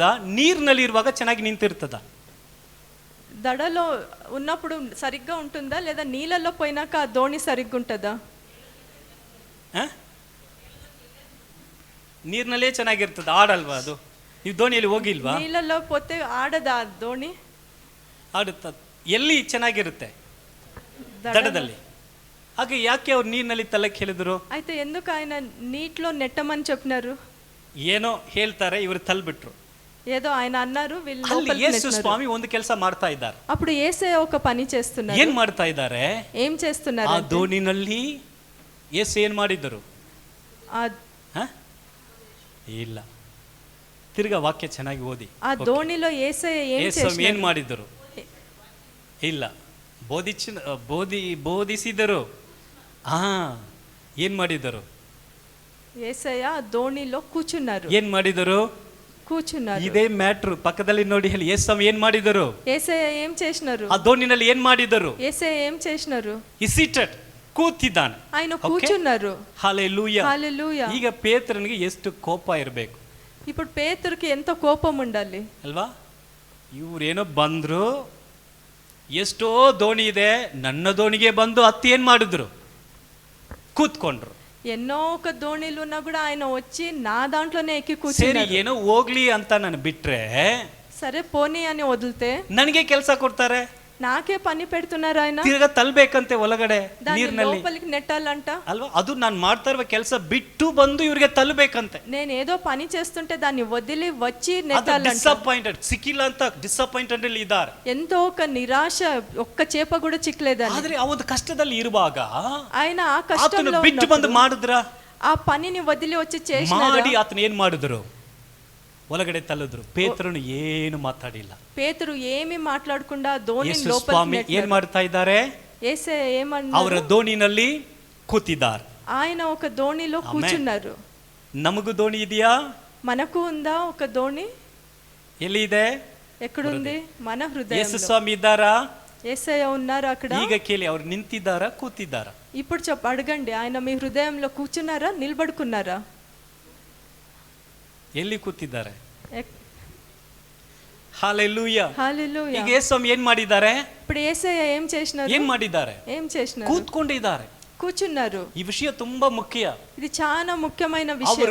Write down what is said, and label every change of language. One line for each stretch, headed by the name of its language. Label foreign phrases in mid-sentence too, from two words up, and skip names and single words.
Kannada: ನೀರಿನಲ್ಲಿ ಇರುವಾಗ ಚೆನ್ನಾಗಿ ನಿಂತಿರ್ತದ?
Telugu: దడలో ఉన్నప్పుడు సరిగ్గా ఉంటుందా, లేదా నీళ్ళల్లో పోయినాక ఆ దోణి సరిగ్గా ఉంటుందా?
Kannada: ನೀರಿನಲ್ಲೇ ಚೆನ್ನಾಗಿರ್ತದ, ಆಡಲ್ವಾ ಅದು? ನೀವು ದೋಣಿಯಲ್ಲಿ ಹೋಗಿಲ್ವಾ?
Telugu: నీళ్ళల్లో పోతే ఆడదా ఆ దోణి?
Kannada: ಆಡುತ್ತ. ಎಲ್ಲಿ ಚೆನ್ನಾಗಿರುತ್ತೆ? ದಡದಲ್ಲಿ. ಹಾಗೆ ಯಾಕೆ ಅವ್ರು ನೀರಿನಲ್ಲಿ ತಳ್ಳಕ್ಕೆ ಹೇಳಿದ್ರು?
Telugu: అయితే ఎందుకు ఆయన నీటిలో నెట్టమని చెప్పినారు?
Kannada: ಏನೋ ಹೇಳ್ತಾರೆ, ಇವರು ತಳ್ಬಿಟ್ರು.
Telugu: ఏదో ఆయన అన్నారు, వీళ్ళు
Kannada: ಅಲ್ಲಿ
Telugu: లోపలికి
Kannada: ಯೇಸು
Telugu: నెట్టినారు.
Kannada: ಸ್ವಾಮಿ ಒಂದು ಕೆಲಸ ಮಾಡ್ತಾ ಇದ್ದಾರೆ.
Telugu: అప్పుడు యేసయ్య ఒక పని చేస్తున్నారు.
Kannada: ಏನ್ ಮಾಡ್ತಾ ಇದ್ದಾರೆ?
Telugu: ఏం చేస్తున్నారు?
Kannada: ಆ ದೋಣಿನಲ್ಲಿ ಯೇಸು ಏನ್ ಮಾಡಿದರು? ಇಲ್ಲ, ತಿರ್ಗಾ ವಾಕ್ಯ ಚೆನ್ನಾಗಿ ಓದಿ.
Telugu: ಆ ದೋಣಿలో యేసయ్య ఏం చేశారు?
Kannada: ಏನ್ ಮಾಡಿದರು? ಇಲ್ಲ, ಬೋಧಿಸಿದರು. ಏನ್ ಮಾಡಿದರು?
Telugu: యేసయ్య దోణిలో కూర్చున్నారు.
Kannada: ಏನ್ ಮಾಡಿದರು?
Telugu: కూర్చున్నారు.
Kannada: ಇದೇ ಮ್ಯಾಟ್ರು. ಪಕ್ಕದಲ್ಲಿ ನೋಡಿ ಹೇಳಿ, ಯೇಸು ಏನ್ ಮಾಡಿದರು?
Telugu: యేసయ్య ఏం చేసినారు?
Kannada: ಆ ದೋಣಿನಲ್ಲಿ ಏನ್ ಮಾಡಿದರು?
Telugu: యేసయ్య ఏం చేసినారు?
English: he seated,
Kannada: ಕೂತಿದ್ದಾನೆ.
Telugu: ఆయన కూర్చున్నారు. హల్లెలూయా. హల్లెలూయా.
Kannada: ಈಗ ಪೇತ್ರನಿಗೆ ಎಷ್ಟು ಕೋಪ ಇರಬೇಕು?
Telugu: ఇప్పుడు పేతురుకి ఎంత కోపం ఉండాలి
Kannada: ಅಲ್ವಾ? ಇವ್ರೇನೋ ಬಂದ್ರು, ಎಷ್ಟೋ ದೋಣಿ ಇದೆ, ನನ್ನ ದೋಣಿಗೆ ಬಂದು ಹತ್ತಿ ಏನ್ ಮಾಡಿದ್ರು? ಕೂತ್ಕೊಂಡ್ರು.
Telugu: ఎన్నో ఒక దోణిలు ఉన్నా కూడా ఆయన వచ్చి నా దాంట్లోనే ఎక్కి
Kannada: ಸರಿ,
Telugu: కూర్చున్నారు.
Kannada: ಏನೋ ಹೋಗ್ಲಿ ಅಂತ ನಾನು ಬಿಟ್ರೆ
Telugu: సరే పోనీ అని వదిలితే
Kannada: ನನಗೆ ಕೆಲಸ ಕೊಡ್ತಾರೆ,
Telugu: నాకే పని పెడుతున్నారు ఆయన.
Kannada: ತಿರ್ಗಾ ತಳ್ಬೇಕಂತೆ ಒಳಗಡೆ
Telugu: దాన్ని
Kannada: ನೀರಿನಲ್ಲಿ,
Telugu: లోపలికి నెట్టాలంట. ಅಲ್ವಾ?
Kannada: ಅದು ನಾನು ಮಾಡ್ತಾ ಇರುವ ಕೆಲಸ ಬಿಟ್ಟು ಬಂದು ಇವ್ರಿಗೆ ತಳ್ಳಬೇಕಂತೆ.
Telugu: నేను ఏదో పని చేస్తుంటే దాన్ని వదిలి వచ్చి నెట్టాలంట.
Kannada: ಡಿಸಪಾಯಿಂಟೆಡ್, ಸಿಕ್ಕಿಲ್ಲ ಅಂತ ಡಿಸಪಾಯಿಂಟೆಡ್ ಅಲ್ಲಿ ಇದ್ದಾರೆ.
Telugu: ఎంతో ఒక నిరాశ, ఒక్క చేప కూడా చిక్కలేదని.
Kannada: ಆದ್ರೆ ಅವತ್ತು ಕಷ್ಟದಲ್ಲಿ ಇರುವಾಗ
Telugu: ఆయన ಆ
Kannada: ಆತನು
Telugu: కష్టంలో
Kannada: ಬಿಟ್ಟು ಬಂದು ಮಾಡಿದ್ರ?
Telugu: ఆ పనిని వదిలి వచ్చి చేసిన
Kannada: ಮಾಡಿ ಆತನ ಏನ್ ಮಾಡಿದ್ರು? ಒಳಗಡೆ ತಳ್ಳಿದ್ರು. ಪೇತ್ರನು ಏನು ಮಾತಾಡಿಲ್ಲ.
Telugu: పేతురు ఏమి మాట్లాడకుండా దోణిని
Kannada: ಯೇಸು
Telugu: లోపలికి
Kannada: ಸ್ವಾಮಿ ಏನ್
Telugu: నెట్టారు.
Kannada: ಮಾಡ್ತಾ ಇದ್ದಾರೆ?
Telugu: యేసయ్య
Kannada: ಅವರ
Telugu: ఏమన్నారు?
Kannada: ದೋಣಿನಲ್ಲಿ ಕೂತಿದ್ದಾರೆ.
Telugu: ఆయన ఒక దోణిలో కూర్చున్నారు.
Kannada: ನಮಗೂ ದೋಣಿ ಇದೆಯಾ?
Telugu: మనకు ఉందా ఒక దోణి?
Kannada: ಎಲ್ಲಿ ಇದೆ?
Telugu: ఎక్కడుంది? మన
Kannada: ಯೇಸು
Telugu: హృదయంలో.
Kannada: ಸ್ವಾಮಿ ಇದ್ದಾರಾ?
Telugu: యేసయ్య ఉన్నారు అక్కడ.
Kannada: ಈಗ ಕೇಳಿ, ಅವ್ರು ನಿಂತಿದ್ದಾರಾ ಕೂತಿದ್ದಾರಾ?
Telugu: ఇప్పుడు అడగండి, ఆయన మీ హృదయంలో కూర్చున్నారా, నిలబడుకున్నారా?
Kannada: ಎಲ್ಲಿ ಕೂತಿದ್ದಾರೆ?
Telugu: ఎక్-
Kannada: ಹಲ್ಲೆಲೂಯಾ.
Telugu: హల్లెలూయా.
Kannada: ಈಗ ಯೇಸು ಸ್ವಾಮಿ ಏನ್ ಮಾಡಿದ್ದಾರೆ?
Telugu: ఇప్పుడు యేసయ్య ఏం చేసినారు?
Kannada: ಏನ್ ಮಾಡಿದ್ದಾರೆ?
Telugu: ఏం చేసినారు?
Kannada: ಕೂತ್ಕೊಂಡಿದ್ದಾರೆ.
Telugu: కూర్చున్నారు.
Kannada: ಈ ವಿಷಯ ತುಂಬಾ ಮುಖ್ಯ.
Telugu: ఇది చాలా ముఖ్యమైన
Kannada: ಅವರು